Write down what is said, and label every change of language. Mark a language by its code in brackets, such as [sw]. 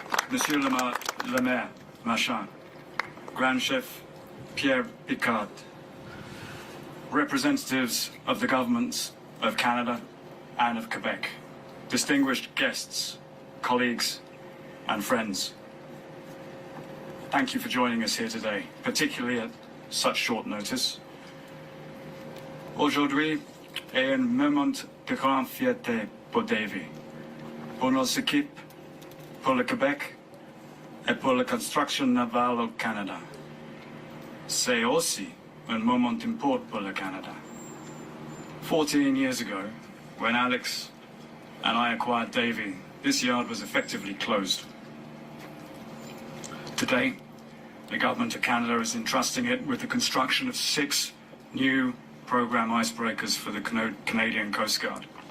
[fr] Monsieur le Maire [en] Marchand, Grand Chef Pierre Picard, representatives of the governments of Canada and of Quebec, distinguished guests, colleagues and friends. Thank you for joining us here today, particularly at such short notice. [fr] Aujourd'hui est un moment de grande fierté pour Davie, pour nos équipes, pour le Québec et pour la construction navale au Canada. C'est aussi un moment important pour le Canada. [en] 14 years ago, when Alex and I acquired Davie, this yard was effectively closed. Today, the Government of Canada is entrusting it with the construction of 6 new program icebreakers for the Canadian Coast Guard.